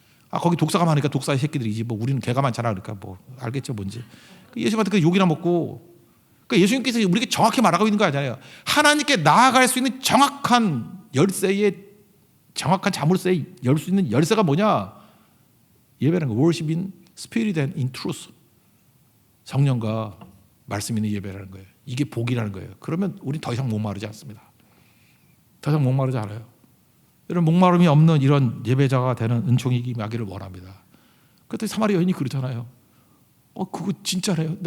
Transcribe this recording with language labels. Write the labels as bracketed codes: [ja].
[ko] 아 거기 독사가 많으니까 독사의 새끼들이지. 뭐 우리는 개가 많잖아. 그러니까 뭐 알겠죠 뭔지. 예수님한테 그 욕이나 먹고. 그러니까 예수님께서 우리에게 정확히 말하고 있는 거 아니에요. 하나님께 나아갈 수 있는 정확한 열쇠의 정확한 자물쇠에 열 수 있는 열쇠가 뭐냐? 예배라는 거. [en] Worship in spirit and in truth. [ko] 성령과 말씀 있는 예배라는 거예요. 이게 복이라는 거예요. 그러면 우린 더 이상 목마르지 않습니다. 더 이상 목마르지 않아요. 이런 목마름이 없는 이런 예배자가 되는 은총이 임하기를 원합니다. 그때 사마리아 여인이 그러잖아요. 그거 진짜래요.